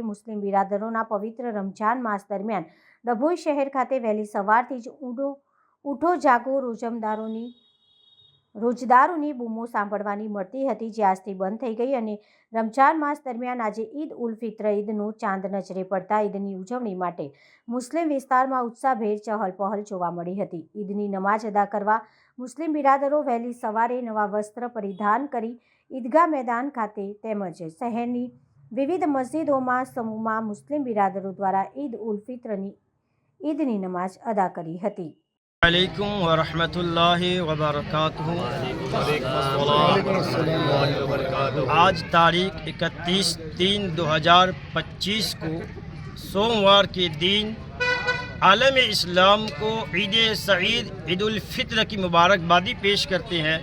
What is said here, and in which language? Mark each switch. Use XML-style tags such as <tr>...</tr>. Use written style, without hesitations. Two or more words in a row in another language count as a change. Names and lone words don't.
<gu>મુસ્લિમ બિરાદરોના પવિત્ર રમજાન માસ દરમિયાન ડભોઈ શહેર ખાતે વહેલી સવારથી જ ઉઠો જાગો રોજદારોની બૂમો સાંભળવાની મળતી હતી, જે આજથી બંધ થઈ ગઈ અને રમજાન માસ દરમિયાન આજે ઈદ ઉલ ફિત્ર ઈદનો ચાંદ નજરે પડતા ઈદની ઉજવણી માટે મુસ્લિમ વિસ્તારમાં ઉત્સાહભેર ચહલપહલ જોવા મળી હતી. ઈદની નમાજ અદા કરવા મુસ્લિમ બિરાદરો વહેલી સવારે નવા વસ્ત્ર પરિધાન કરી ઈદગાહ મેદાન ખાતે તેમજ શહેરની વિવિધ મસ્જિદોમાં સમૂહમાં મુસ્લિમ બિરાદરો દ્વારા ઈદ ઉલ ફિત્રની ઈદની નમાજ અદા કરી હતી.</gu> <ar>عليكم ورحمة الله وبركاته.</ar> <hi>आज तारीख 31/3/2025 को सोमवार के दिन आलम इस्लाम को</hi> <ar>عيد سعيد</ar> <hi>ईद उल फित्र की मुबारकबादी पेश करते हैं।</hi>